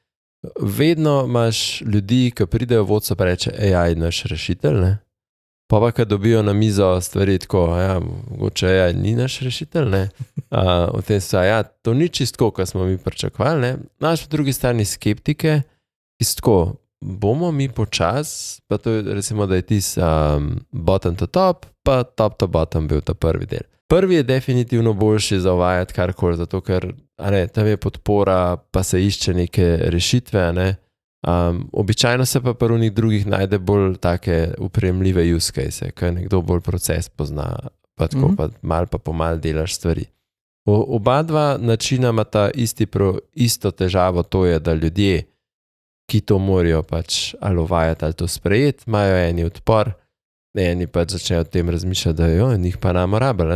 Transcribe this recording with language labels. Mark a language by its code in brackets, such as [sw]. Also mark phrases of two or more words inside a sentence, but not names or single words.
[sl] Vedno imaš ljudi, ki pridejo v vodstvo, pa reče AI naš rešitelj, pa ko dobijo na mizo stvari tako, mogoče AI ni naš rešitelj, v tem so, to ni čistko, kar smo mi pričakovali, imaš po drugi strani skeptike, ki so tako, bomo mi počas, pa to je recimo, da je tis [en] bottom to top, [sl] pa [en] top to bottom [sl] bil ta prvi del. Prvi je definitivno boljši za uvajati karkoli, zato ker tam je podpora, pa se išče neke rešitve. Običajno se pa v njih drugih najde bolj take uprejemljive [en] use case, [sl] ker nekdo bolj proces pozna, pa tako pa mal pa pomal delaš stvari. Oba dva načina imata isto težavo, to je, da ljudje, ki to morajo pač ali uvajati ali to sprejeti, imajo eni odpor, eni pač začnejo o tem razmišljati, da njih pa namo rabili.